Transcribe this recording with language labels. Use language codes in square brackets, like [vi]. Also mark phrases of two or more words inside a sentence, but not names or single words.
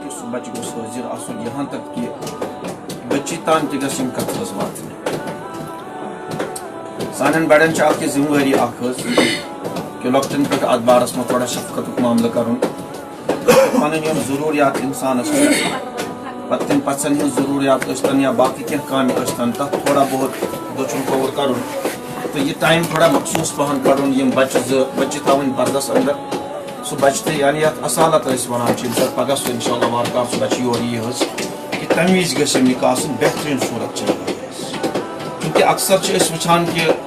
[ks] بچہ گوٚژھ حٲضِر آسُن یہاں تک کہ بچی تام تہِ گژھِ یِم کتھٕ حظ واتنہِ سانٮ۪ن بڑٮ۪ن چھِ اکھ یہِ ذِمہٕ وٲری اکھ حظ کہ لۄکٹٮ۪ن پٮ۪ٹھ اتھ بارس منٛز تھوڑا شفقتُک معاملہٕ کرُن پنٕنۍ یِم ضروٗریات اِنسانس چھِ پتہٕ تِم پژھٮ۪ن ہٕنٛز ضروٗریات ٲسۍتن یا باقٕے کینٛہہ کامہِ ٲسۍتن تتھ تھوڑا بہت دٔچھُن کھووُر کرُن تہٕ یہِ ٹایم تھوڑا مخصوٗص پہن کڑُن یِم بچہِ زٕ بچہِ تھاوٕنۍ پردس اندر سُہ بچہِ تہِ یعنی یتھ اصالت أسۍ ونان چھِ ییٚمہِ ساتہٕ پگاہ سُہ انشاء اللہ وارکار سُہ بچہِ یور یی حظ کہ تمہِ وِزِ گژھِ یِم نکاح آسٕنۍ بہتریٖن صوٗرت چھِ چوٗنکہِ اکثر چھِ أسۍ وٕچھان کہ